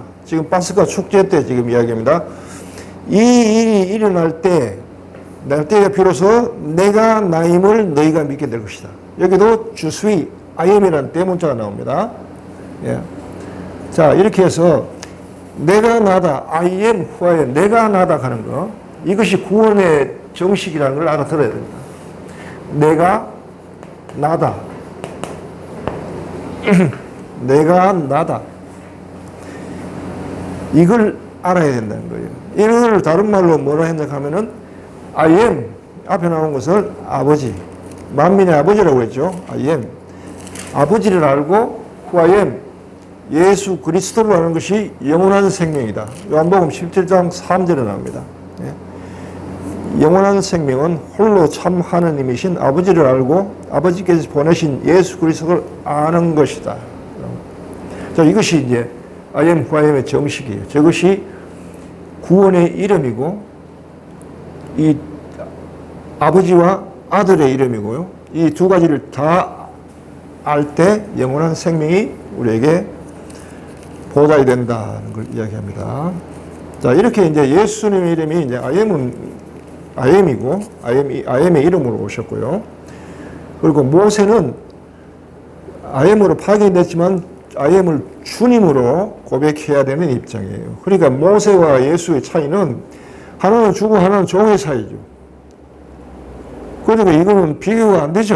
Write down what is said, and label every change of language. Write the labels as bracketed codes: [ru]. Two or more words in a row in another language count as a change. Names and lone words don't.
[ko] 지금 파스카 축제 때 지금 이야기입니다. 이 일이 일어날 때, 날 때에 비로소 내가 나임을 너희가 믿게 될 것이다. 여기도 주수위 [en] I am [ko] 이라는 대문자가 나옵니다. 예. 자, 이렇게 해서 내가 나다, [en] I am who I am, [ko] 내가 나다 하는 거, 이것이 구원의 정식이라는 걸 알아들어야 됩니다. 내가 나다. 내가 나다. 이걸 알아야 된다는 거예요. 이걸 다른 말로 뭐라 했냐 하면은 [en] I am [ko] 앞에 나온 것을 아버지, 만민의 아버지라고 했죠. [en] I am [ko] 아버지를 알고 [en] who I am [ko] 예수 그리스도로 하는 것이 영원한 생명이다. 요한복음 17장 3절에 나옵니다. 영원한 생명은 홀로 참 하느님이신 아버지를 알고 아버지께서 보내신 예수 그리스도를 아는 것이다. 자, 이것이 이제 [en] I am who I am [ko] 의 정식이에요. 저것이 구원의 이름이고 이 아버지와 아들의 이름이고요. 이 두 가지를 다 알 때 영원한 생명이 우리에게 보답이 된다는 걸 이야기합니다. 자, 이렇게 이제 예수님의 이름이 이제 [en] I am [ko] 이고 [en] I am [ko] 의 이름으로 오셨고요. 그리고 모세는 [en] I am [ko] 으로 파견됐지만 [en] I am [ko] 을 주님으로 고백해야 되는 입장이에요. 그러니까 모세와 예수의 차이는 하나는 주고 하나는 종의 사이죠. 그러니까 이거는 비교가 안 되죠.